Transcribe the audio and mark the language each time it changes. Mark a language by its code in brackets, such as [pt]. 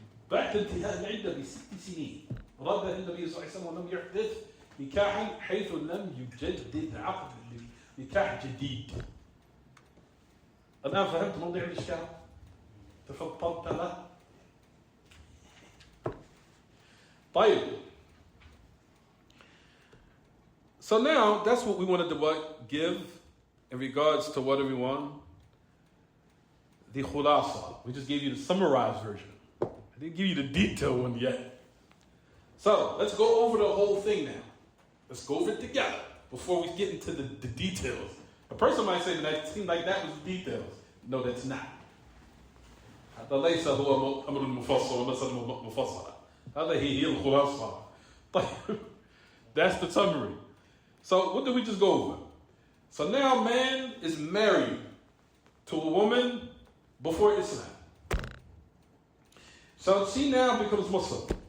[ar] بعد انتهاء العدة ب6 سنين رد النبي صلى الله عليه وسلم ولم يحدث نكاحا حيث لم يجدد عقد نكاح جديد. الآن فهمت موضوع الإشكال؟ تفضلت له؟ طيب. [en] So now that's what we wanted to give in regards to what everyone, the khulasa. We just gave you the summarized version. I didn't give you the detailed one yet. So let's go over the whole thing now. Let's go over it together before we get into the details. A person might say that seemed like that was the details. No, that's not. [ar] هذا ليس هو أمر المفصل ومسألة مفصلة. هذا هي الخلاصة. طيب. [en] That's the summary. So what did we just go over? So now man is married to a woman before Islam. So she now becomes Muslim.